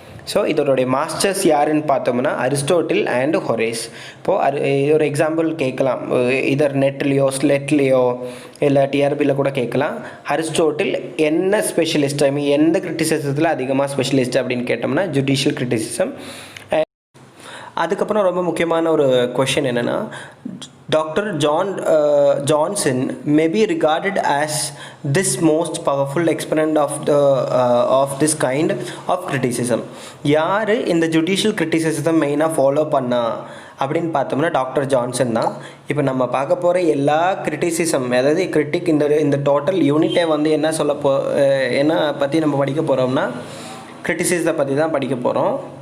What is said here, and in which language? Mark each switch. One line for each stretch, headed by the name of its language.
Tamil: So இதோடைய masters யாருன்னு பார்த்தோம்னா அரிஸ்டாட்டில் அண்ட் ஹொரேஸ். இப்போது ஒரு எக்ஸாம்பிள் கேட்கலாம், இதர் நெட்லேயோ ஸ்லெட்லேயோ இல்லை டிஆர்பியில் கூட கேட்கலாம். அரிஸ்டாட்டில் என்ன ஸ்பெஷலிஸ்ட், எந்த கிரிட்டிசிசத்தில் அதிகமாக ஸ்பெஷலிஸ்ட் அப்படின்னு கேட்டோம்னா ஜுடிஷியல் கிரிட்டிசிசம்.
English: அதுக்கப்புறம் ரொம்ப முக்கியமான ஒரு கொஷின் என்னென்னா, doctor Johnson may be regarded as this most powerful exponent of this kind of criticism.
Tamil: யார் இந்த ஜுடிஷியல் கிரிட்டிசிசத்தை மெயினாக ஃபாலோ பண்ணா அப்படின்னு பார்த்தோம்னா டாக்டர் ஜான்சன் தான். இப்போ நம்ம பார்க்க போகிற எல்லா கிரிட்டிசிசம், அதாவது கிரிட்டிக், இந்த டோட்டல் யூனிட்டை வந்து என்ன பற்றி நம்ம படிக்க போகிறோம்னா கிரிட்டிசிசத்தை பற்றி தான் படிக்க போகிறோம்.